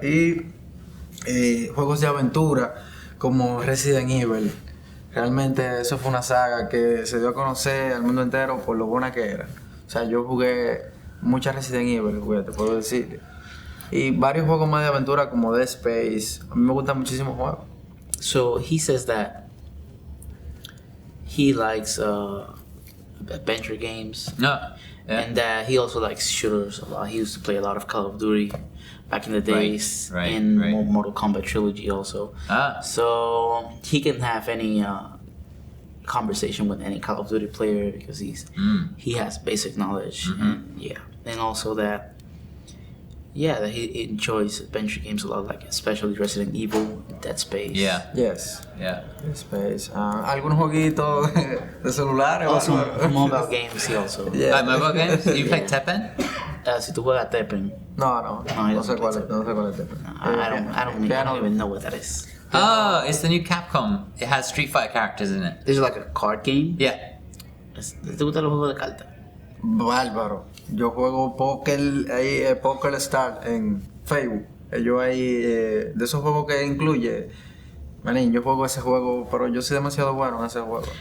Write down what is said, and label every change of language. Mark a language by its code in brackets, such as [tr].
[es] Y juegos de aventura como Resident Evil. Realmente eso fue una saga que se dio a conocer al mundo entero por lo buena que era. O sea, yo jugué muchas Resident Evil, te puedo decir. Y varios juegos más de aventura como Dead Space. A mí me gustan muchísimos juegos. [en] So he says that he likes adventure games. No. Yeah. And that he also likes shooters a lot. He used to play a lot of Call of Duty back in the days, and Mortal Kombat Trilogy also. So he can have any conversation with any Call of Duty player because he has basic knowledge, and also that he enjoys adventure games a lot, like especially Resident Evil, Dead Space. Dead Space. [es] Algunos jueguitos de celulares. [en] Also mobile games. He also. Like mobile games? Do you play Tekken? [es] Si tú juegas Tekken. No sé cuál es Tekken. [en] I don't even know what that is. Oh, it's the new Capcom. It has Street Fighter characters in it. There's like a card game. Yeah. [es] ¿Te gustan los juegos de cartas? Bárbaro. Yo juego Poker Star en Facebook. Yo ahí, de esos juegos que incluye, manín, yo juego ese juego, pero yo soy demasiado bueno en ese juego.